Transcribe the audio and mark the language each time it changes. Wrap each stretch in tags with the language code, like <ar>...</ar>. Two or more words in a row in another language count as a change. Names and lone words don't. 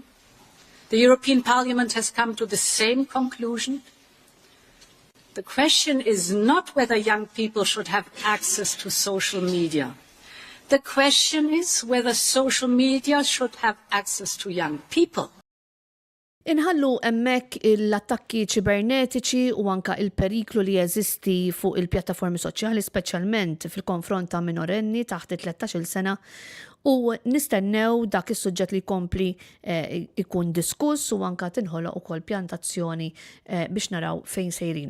<en>The European Parliament has come to the same conclusion. The question is not whether young people should have access to social media. The question is whether social media should have access to young people.</en> <mt>Inħallu hemmhekk l-attakki ċibernetiċi u anka il-periklu li jeżisti fuq il-pjattaformi soċjali, speċjalment fil-konfront ta' minorenni taħt 13-il sena, u nistennew dak is-suġġett li jkompli ikun diskuss u anka tinħoloq ukoll pjantazzjoni biex naraw fejn sejrin.</mt>